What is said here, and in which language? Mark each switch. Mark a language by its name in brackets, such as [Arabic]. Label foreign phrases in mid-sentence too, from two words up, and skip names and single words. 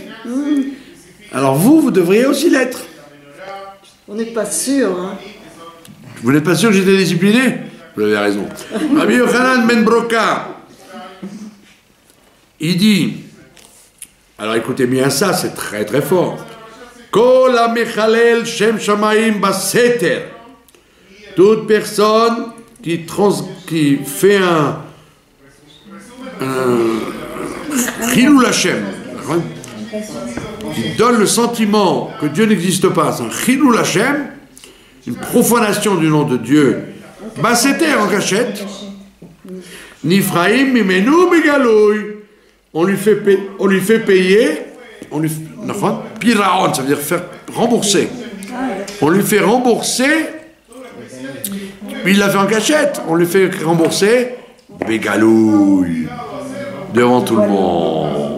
[French] Alors vous devriez aussi l'être. On n'est pas sûr. Hein. Vous n'êtes pas sûr que j'étais discipliné? Vous avez raison. Rabbi Yochanan ben Broka, il dit, alors écoutez bien ça, c'est très très fort. [Hebrew] כל המחלל שם שמים בסתר. [French] Toute personne qui fait un [Hebrew] חילול השם, [French] qui donne le sentiment que Dieu n'existe pas, c'est un [Hebrew] חילול השם, [French] une profanation du nom de Dieu, bah c'était en cachette. [Hebrew] נפרעים ממנו בגלוי. [French] On lui fait payer, piraon, ça veut dire faire rembourser. On lui fait rembourser, il l'a fait en cachette, on lui fait rembourser bégalouille, devant tout le monde.